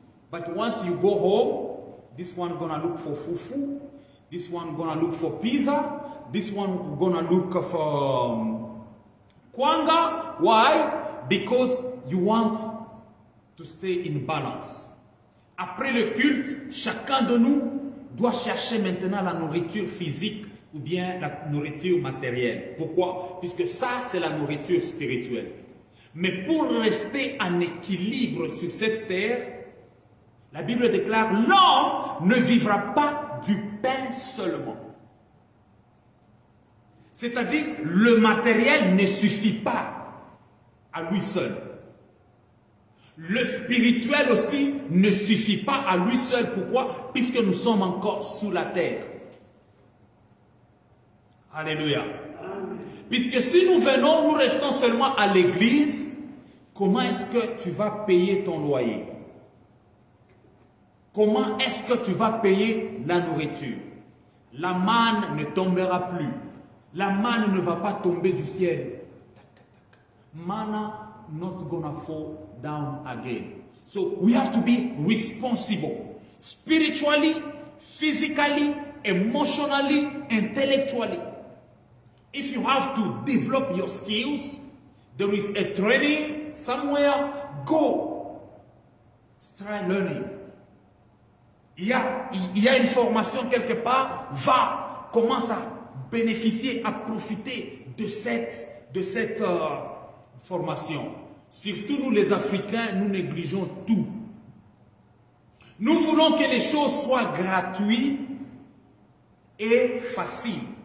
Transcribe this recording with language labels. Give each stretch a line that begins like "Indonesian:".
English: But once you go home, this one gonna look for fufu. This one gonna look for pizza. This one gonna look for kwanga. Why? Because you want to stay in balance.
French: Après le culte, chacun de nous doit chercher maintenant la nourriture physique ou bien la nourriture matérielle. Pourquoi? Puisque ça, c'est la nourriture spirituelle. Mais pour rester en équilibre sur cette terre, la Bible déclare, l'homme ne vivra pas du pain seulement. C'est-à-dire, le matériel ne suffit pas à lui seul. Le spirituel aussi ne suffit pas à lui seul. Pourquoi? Puisque nous sommes encore sous la terre. Alléluia. Puisque si nous venons, nous restons seulement à l'église, comment est-ce que tu vas payer ton loyer? Comment est-ce que tu vas payer la nourriture? La manne ne tombera plus. La manne ne va pas tomber du ciel.
English: Manna not gonna fall down again. So we have to be responsible. Spiritually, physically, emotionally, intellectually. If you have to develop your skills, there is a training somewhere, go. Try learning.
French: Il y a une formation quelque part, va, commence à bénéficier, à profiter de cette formation. Surtout nous les Africains, nous négligeons tout. Nous voulons que les choses soient gratuites et faciles.